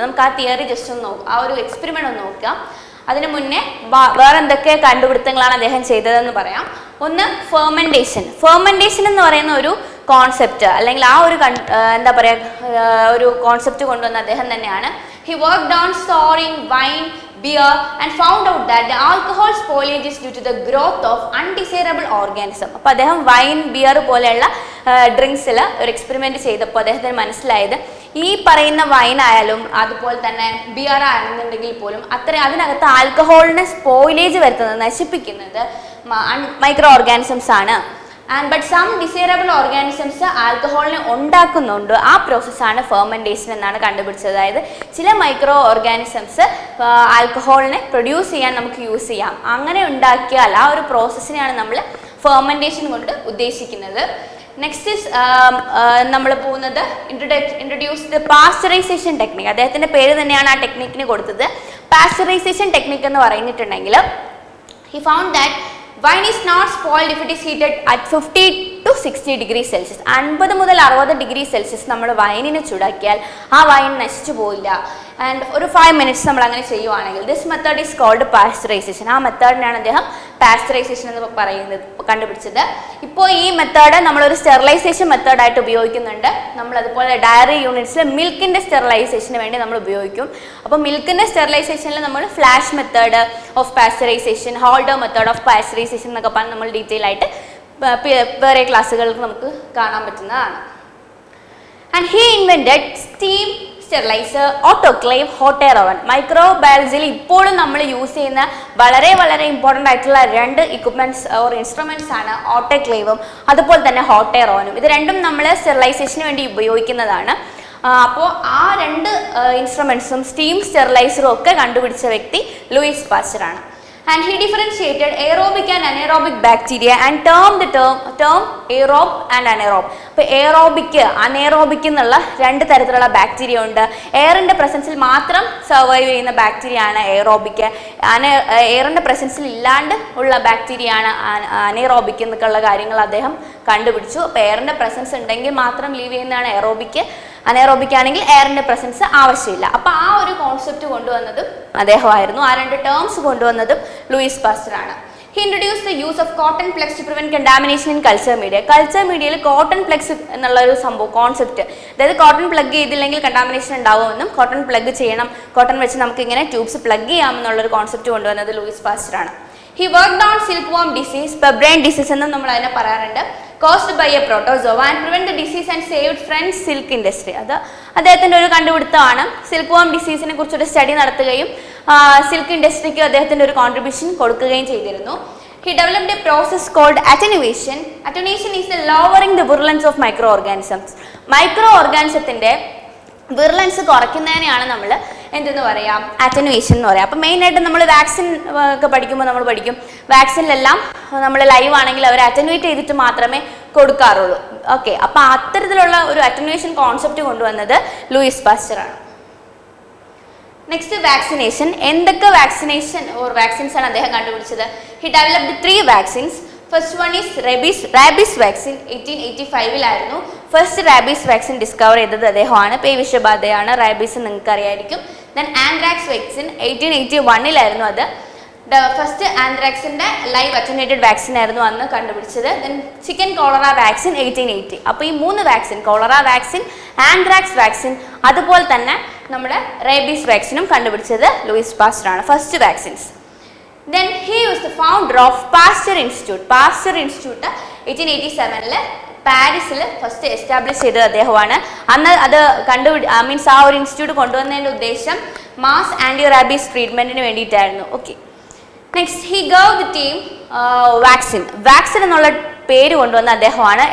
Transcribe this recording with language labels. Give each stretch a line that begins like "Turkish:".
Malayalam: നമുക്ക് ആ theory just ഒന്ന് നോക്കാം, ആ ഒരു എക്സ്പെരിമെന്റ് ഒന്ന് നോക്കാം. അതിനു മുന്നേ വേറെ എന്തൊക്കെ കണ്ടുപിടുത്തങ്ങളാണ് അദ്ദേഹം ചെയ്തതെന്ന് പറയാം. ഒന്ന്, ഫെർമെന്റേഷൻ. ഫെർമെന്റേഷൻ എന്ന് പറയുന്ന ഒരു കോൺസെപ്റ്റ് അല്ലെങ്കിൽ ആ ഒരു എന്താ പറയുക ഒരു കോൺസെപ്റ്റ് കൊണ്ടുവന്ന അദ്ദേഹം തന്നെയാണ്.
English: He worked on storing wine, beer and found out that the alcohol spoilage is due to the growth of undesirable organism.
Malayalam: അപ്പോൾ അദ്ദേഹം വൈൻ, ബിയർ പോലെയുള്ള ഡ്രിങ്ക്സിൽ ഒരു എക്സ്പെരിമെന്റ് ചെയ്തപ്പോൾ അദ്ദേഹത്തിന് മനസ്സിലായത് ഈ പറയുന്ന വൈൻ ആയാലും അതുപോലെ തന്നെ ബിയർ ആണെന്നുണ്ടെങ്കിൽ പോലും അതിനകത്ത് ആൽക്കഹോളിനെ സ്പോയിലേജ് വരുത്തുന്നത്, നശിപ്പിക്കുന്നത് മൈക്രോ ഓർഗാനിസംസ് ആണ്.
English: but some desirable organisms
Malayalam: ആൽക്കഹോളിനെ ഉണ്ടാക്കുന്നുണ്ട്. ആ പ്രോസസ്സാണ് ഫെർമെൻറ്റേഷൻ എന്നാണ് കണ്ടുപിടിച്ചത്. അതായത് ചില മൈക്രോ ഓർഗാനിസംസ് ആൽക്കഹോളിനെ പ്രൊഡ്യൂസ് ചെയ്യാൻ നമുക്ക് യൂസ് ചെയ്യാം. അങ്ങനെ ഉണ്ടാക്കിയാൽ ആ ഒരു പ്രോസസ്സിനെയാണ് നമ്മൾ ഫെർമെൻറ്റേഷൻ കൊണ്ട് ഉദ്ദേശിക്കുന്നത്. നെക്സ്റ്റ് ഇസ് നമ്മൾ പോകുന്നത്
English: Introduce the pasteurization technique.
Malayalam: അദ്ദേഹത്തിൻ്റെ പേര് തന്നെയാണ് ആ ടെക്നിക്കിന് കൊടുത്തത്. പാസ്ചറൈസേഷൻ ടെക്നിക് എന്ന് പറഞ്ഞിട്ടുണ്ടെങ്കിൽ
English: he found that wine is not spoiled if it is heated at 50 to 60 degrees Celsius.
Malayalam: 50 മുതൽ 60 ഡിഗ്രി സെൽഷ്യസ് നമ്മൾ വൈനിനെ ചൂടാക്കിയാൽ ആ വൈൻ നശിച്ചു പോയില്ല. ആൻഡ് ഒരു 5 മിനിറ്റ്സ് നമ്മൾ അങ്ങനെ ചെയ്യുവാണെങ്കിൽ
English: This method is called pasteurization.
Malayalam: ആ മെത്തേഡിനാണ് അദ്ദേഹം പാസ്ചറൈസേഷൻ എന്ന് പറയുന്നത് കണ്ടുപിടിച്ചത്. ഇപ്പോൾ ഈ മെത്തേഡ് നമ്മളൊരു സ്റ്റെറിലൈസേഷൻ മെത്തേഡായിട്ട് ഉപയോഗിക്കുന്നുണ്ട്. നമ്മൾ അതുപോലെ ഡയറി യൂണിറ്റ്സിൽ മിൽക്കിൻ്റെ സ്റ്റെറിലൈസേഷന് വേണ്ടി നമ്മൾ ഉപയോഗിക്കും. അപ്പോൾ മിൽക്കിൻ്റെ സ്റ്റെറിലൈസേഷനിൽ നമ്മൾ flash method of pasteurisation, holder method of pasteurisation എന്നൊക്കെ പറഞ്ഞ് നമ്മൾ ഡീറ്റെയിൽ ആയിട്ട് വേറെ ക്ലാസ്സുകൾക്ക് നമുക്ക് കാണാൻ പറ്റുന്നതാണ്.
English: And he invented steam sterilizer, autoclave, hot air oven.
Malayalam: മൈക്രോബയോളജിയിൽ ഇപ്പോഴും നമ്മൾ യൂസ് ചെയ്യുന്ന വളരെ വളരെ ഇമ്പോർട്ടൻ്റ് ആയിട്ടുള്ള 2 ഇക്വിപ്മെൻറ്റ്സ് ഓർ ഇൻസ്ട്രുമെൻറ്റ്സ് ആണ് ഓട്ടോക്ലേവും അതുപോലെ തന്നെ ഹോട്ട് എയർ ഓവനും. ഇത് രണ്ടും നമ്മൾ സ്റ്റെറിലൈസേഷന് വേണ്ടി ഉപയോഗിക്കുന്നതാണ്. അപ്പോൾ ആ 2 ഇൻസ്ട്രുമെൻറ്റ്സും സ്റ്റീം സ്റ്റെറിലൈസറും ഒക്കെ കണ്ടുപിടിച്ച വ്യക്തി ലൂയിസ് പാസ്റ്റർ ആണ്.
English: And he differentiated aerobic and anaerobic bacteria and termed the term aerobe and anaerobe.
Malayalam: അപ്പോൾ എയറോബിക് അനേറോബിക് എന്നുള്ള 2 തരത്തിലുള്ള ബാക്ടീരിയ ഉണ്ട്. എയറിൻ്റെ പ്രസൻസിൽ മാത്രം സർവൈവ് ചെയ്യുന്ന ബാക്ടീരിയ ആണ് എയറോബിക്. എയറിൻ്റെ പ്രസൻസിൽ ഇല്ലാണ്ട് ഉള്ള ബാക്ടീരിയ ആണ് അനേറോബിക് എന്നൊക്കെയുള്ള കാര്യങ്ങൾ അദ്ദേഹം കണ്ടുപിടിച്ചു. അപ്പോൾ എയറിൻ്റെ പ്രസൻസ് ഉണ്ടെങ്കിൽ മാത്രം ലീവ് ചെയ്യുന്നതാണ് എയറോബിക്. അനേറോബിക് ആണെങ്കിൽ എയറിൻ്റെ പ്രസൻസ് ആവശ്യമില്ല. അപ്പോൾ ആ ഒരു കോൺസെപ്റ്റ് കൊണ്ടുവന്നതും അദ്ദേഹമായിരുന്നു. ആ 2 ടേംസ് കൊണ്ടുവന്നതും ലൂയിസ് പാസ്റ്റർ ആണ്.
English: He introduced the use of cotton plugs to prevent contamination in culture media.
Malayalam: Culture മീഡിയയിൽ കോട്ടൺ പ്ലഗ്സ് എന്നുള്ള ഒരു സംഭവം കോൺസെപ്റ്റ്, അതായത് കോട്ടൺ പ്ലഗ് ചെയ്തില്ലെങ്കിൽ കണ്ടാമിനേഷൻ ഉണ്ടാവുമെന്നും കോട്ടൺ പ്ലഗ് ചെയ്യണം, കോട്ടൺ വെച്ച് നമുക്ക് ഇങ്ങനെ ട്യൂബ്സ് പ്ലഗ് ചെയ്യാമെന്നുള്ളൊരു കോൺസെപ്റ്റ് കൊണ്ടുവന്നത് ലൂയിസ് പാസ്റ്റർ ആണ്.
English: He worked on silkworm disease, pebrine disease
Malayalam: എന്നും നമ്മൾ അതിനെ പറയാറുണ്ട്,
English: caused by a protozoa and prevent the disease and saved French silk industry.
Malayalam: അത് അദ്ദേഹത്തിൻ്റെ ഒരു കണ്ടുപിടുത്തമാണ്. സിൽക്ക്വാം ഡിസീസിനെ കുറിച്ചൊരു സ്റ്റഡി നടത്തുകയും സിൽക്ക് ഇൻഡസ്ട്രിക്ക് അദ്ദേഹത്തിൻ്റെ ഒരു കോൺട്രിബ്യൂഷൻ കൊടുക്കുകയും ചെയ്തിരുന്നു.
English: He developed a process called attenuation. Attenuation is the lowering the virulence of microorganisms.
Malayalam: Micro ഓർഗാനിസത്തിൻ്റെ virulence കുറയ്ക്കുന്നതിനെയാണ് നമ്മൾ എന്തെന്ന് പറയാം, അറ്റനുവേഷൻ എന്ന് പറയാം. അപ്പോൾ മെയിനായിട്ട് നമ്മൾ വാക്സിൻ ഒക്കെ പഠിക്കുമ്പോൾ നമ്മൾ പഠിക്കും, വാക്സിനിലെല്ലാം നമ്മൾ ലൈവ് ആണെങ്കിൽ അവർ അറ്റനുവേറ്റ് ചെയ്തിട്ട് മാത്രമേ കൊടുക്കാറുള്ളൂ. ഓക്കെ, അപ്പോൾ അത്തരത്തിലുള്ള ഒരു അറ്റനുവേഷൻ കോൺസെപ്റ്റ് കൊണ്ടുവന്നത് ലൂയിസ് പാസ്റ്റർ ആണ്. Next vaccination. എന്തൊക്കെ വാക്സിനേഷൻ ഓർ വാക്സിൻസ് ആണ് അദ്ദേഹം കണ്ടുപിടിച്ചത്?
English: He developed 3 vaccines. First one is rabies vaccine.
Malayalam: 1885 first rabies vaccine discover ചെയ്തത് അദ്ദേഹമാണ്. പേവിഷബാധയാണ് റാബീസ്, നിങ്ങൾക്ക് അറിയായിരിക്കും. ദെൻ ആന്ത്രാക്സ് വാക്സിൻ 1881 അത്. ഫസ്റ്റ് ആന്ത്രാക്സിൻ്റെ ലൈവ് അറ്റനുവേറ്റഡ് വാക്സിൻ ആയിരുന്നു അന്ന് കണ്ടുപിടിച്ചത്. Then chicken cholera vaccine 1880. അപ്പോൾ ഈ 3 vaccine, cholera vaccine, anthrax vaccine, അതുപോലെ തന്നെ നമ്മുടെ റേബീസ് വാക്സിനും കണ്ടുപിടിച്ചത് ലൂയിസ് പാസ്റ്റർ ആണ്.
English: First vaccines. Then he was the founder of Pasteur Institute. Pasteur Institute
Malayalam: 1887 പാരീസിൽ ഫസ്റ്റ് എസ്റ്റാബ്ലിഷ് ചെയ്തത് അദ്ദേഹമാണ്. അന്ന് അത് മീൻസ് ആ ഒരു ഇൻസ്റ്റിറ്റ്യൂട്ട് കൊണ്ടുവന്നതിൻ്റെ ഉദ്ദേശം മാസ് ആൻറ്റി റാബീസ് ട്രീറ്റ്മെൻറ്റിന് വേണ്ടിയിട്ടായിരുന്നു. Okay, next
English: he gave the term vaccine
Malayalam: എന്നുള്ള പേര് കൊണ്ടുവന്ന അദ്ദേഹമാണ്.